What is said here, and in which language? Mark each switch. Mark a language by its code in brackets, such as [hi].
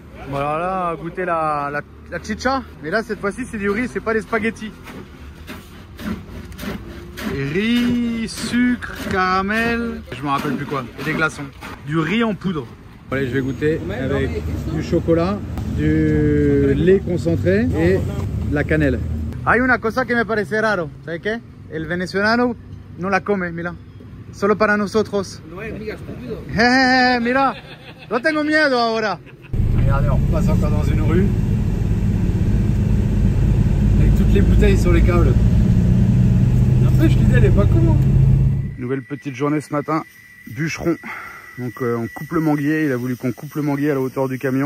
[fr] Bon alors là, goûter la chicha. Mais là, cette fois-ci, c'est du riz, c'est pas des spaghettis. Riz, sucre, caramel, je me rappelle plus quoi, et des glaçons. Du riz en poudre. Allez, je vais goûter avec du chocolat, du lait concentré et de la cannelle. [es] Hay una cosa que me parece raro, ¿sabes qué? El venezolano no la come, mira. Solo para nosotros. Mira, no tengo miedo ahora. [fr] Regardez, on passe encore dans une rue avec toutes les bouteilles sur les câbles. Je disais, elle est pas con. Nouvelle petite journée ce matin, bûcheron. Donc on coupe le manguier, il a voulu qu'on coupe le manguier à la hauteur du camion.